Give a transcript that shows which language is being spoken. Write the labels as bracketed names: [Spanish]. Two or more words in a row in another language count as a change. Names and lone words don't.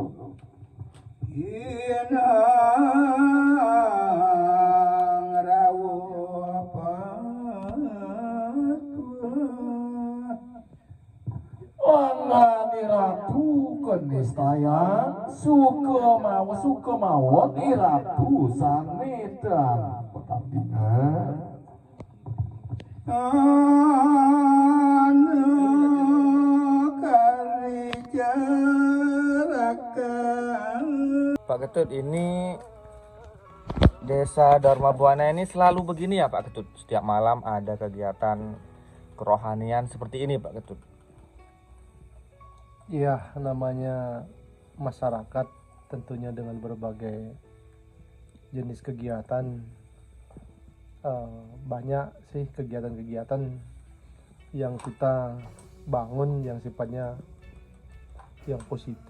[Indonesian] Ratu kenistayaan suka mawon Ratu sanedan pertandingan Pak Ketut, ini Desa Dharma Buana ini selalu begini ya Pak Ketut? Setiap malam ada kegiatan kerohanian seperti ini Pak Ketut? Iya, namanya masyarakat tentunya dengan berbagai jenis kegiatan, banyak sih kegiatan-kegiatan yang kita bangun yang sifatnya yang positif.